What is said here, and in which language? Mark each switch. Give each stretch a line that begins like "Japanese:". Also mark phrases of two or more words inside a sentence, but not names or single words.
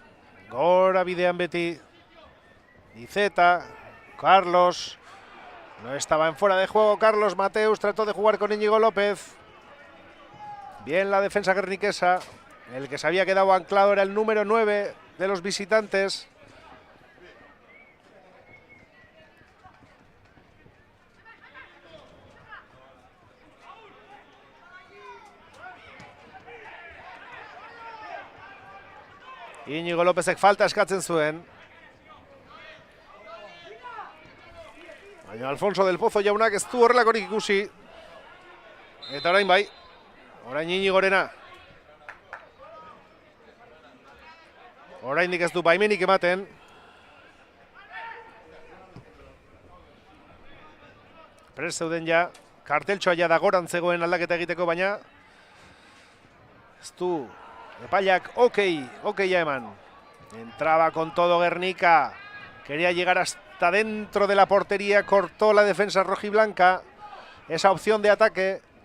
Basque: Gora bidean beti. Iceta. Carlos.
Spanish: No estaba en fuera de juego. Carlos Mateus trató de jugar con Íñigo López. Bien la defensa guerniquesa. El que se había quedado anclado era el número 9 de los visitantes.
Basque: Íñigo Lópezek falta eskatzen zuen. Baina Alfonso del Pozo jaunak ez du horrelakorik ikusi. Eta orain bai. Orain Íñigorena. Oraindik ez du baimenik ematen. Prest zeuden ja. Karteltxoa ja da goran zegoen aldaketa egiteko, baina ez du epaiak ya eman.
Spanish: Entraba con todo Guernica. Quería llegar hasta dentro de la portería. Cortó la defensa rojiblanca. Esa opción de ataque.